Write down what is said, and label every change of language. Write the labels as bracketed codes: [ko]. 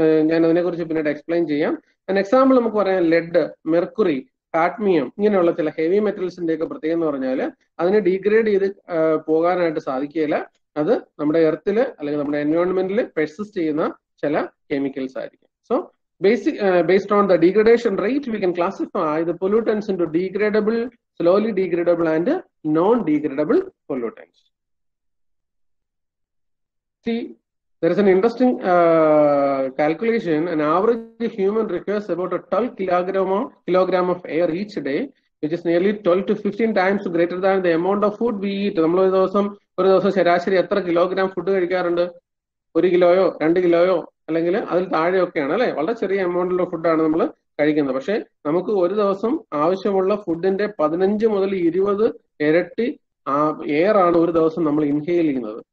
[ml] ഞാൻ അതിനെക്കുറിച്ച് പിന്നീട് എക്സ്പ്ലെയിൻ ചെയ്യാം. ആൻഡ് എക്സാമ്പിൾ നമുക്ക് പറയാം ലെഡ്, മെർക്കുറി, കാഡ്മിയം, ഇങ്ങനെയുള്ള ചില ഹെവി മെറ്റൽസിന്റെ ഒക്കെ പ്രത്യേകത എന്ന് പറഞ്ഞാൽ അതിനെ ഡീഗ്രേഡ് ചെയ്ത് പോകാനായിട്ട് സാധിക്കില്ല. അത് നമ്മുടെ എർത്തില് അല്ലെങ്കിൽ നമ്മുടെ എൻവയോൺമെന്റിൽ പെർസിസ്റ്റ് ചെയ്യുന്ന ചില കെമിക്കൽസ് ആയിരിക്കും. [en] So based on the degradation rate, we can classify the pollutants into degradable, slowly degradable, and non-degradable pollutants. See, there is an interesting calculation. An average human requires about a 12 kilogram of air each day, which is nearly 12 to 15 times greater than the amount of food we eat. [ml] നമ്മൾ ഒരു ദിവസം ശരാശരി എത്ര kilogram food കഴിക്കാറുണ്ട്? 1 കിലോയോ 2 കിലോയോ അല്ലെങ്കിൽ അതിൽ താഴെയൊക്കെയാണ് അല്ലെ. വളരെ ചെറിയ എമൗണ്ടിലുള്ള ഫുഡാണ് നമ്മൾ കഴിക്കുന്നത്. പക്ഷെ നമുക്ക് ഒരു ദിവസം ആവശ്യമുള്ള ഫുഡിന്റെ 15 മുതൽ 20 ഇരട്ടി എയർ ആണ് ഒരു ദിവസം നമ്മൾ ഇൻഹെയിൽ ചെയ്യുന്നത്.